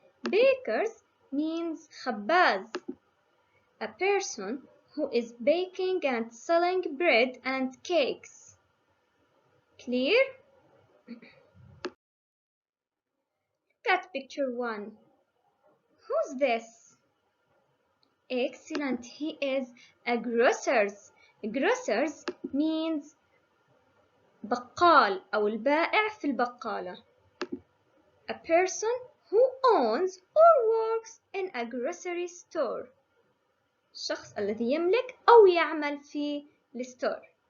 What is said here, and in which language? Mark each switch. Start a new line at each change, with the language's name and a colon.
English: Bakers means
Arabic: خباز,
English: a person who is baking and selling bread and cakes. Clear? Look at picture 1. Who's this? Excellent, he is a grocer's. Grocers means
Arabic: بقال أو البائع في البقالة.
English: A person who owns or works in a grocery store.
Arabic: الشخص الذي يملك أو يعمل في الستور.